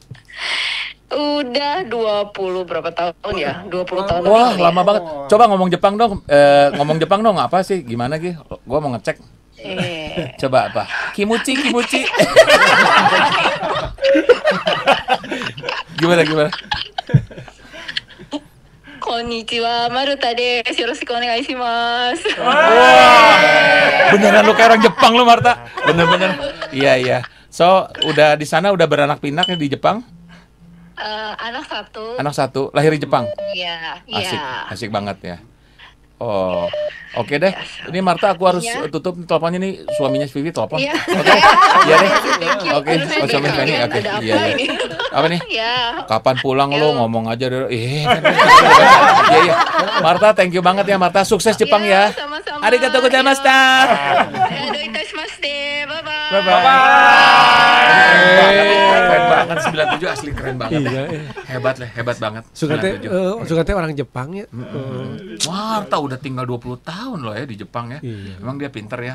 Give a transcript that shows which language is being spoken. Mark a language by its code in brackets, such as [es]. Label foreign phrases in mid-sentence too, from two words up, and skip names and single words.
[id] Udah 20 berapa tahun ya? 20 tahun. Wah, lama banget. Coba ngomong Jepang dong. Ngomong Jepang dong, apa sih? Gimana Gi? Gua mau ngecek. Coba apa? Kimuchi. Gimana? [ja] Konnichiwa, Maruta desu. Yoroshiku onegai shimasu. [id] Beneran lu kayak orang Jepang lu, Marta. Bener. Iya. So, udah di sana udah beranak pinak di Jepang? Anak satu, lahir di Jepang? Iya. Asik banget ya. Oh, oke deh. Ini Marta, aku harus tutup teleponnya nih. Suaminya Vivi telepon. Iya. Oke. Iya deh. Oke. Suami Fanny. Oke. Iya. Apa nih? Kapan pulang lo? Ngomong aja dulu. Iya. Marta, [en] thank you [id] banget ya Marta. Sukses Jepang ya. Sama-sama. [ja] Arigatou gozaimashita. [id] Bye-bye. Keren banget 97, asli keren banget. Hebat banget. Sugate orang Jepang ya. Marta udah tinggal 20 tahun loh ya di Jepang ya. Emang dia pinter ya.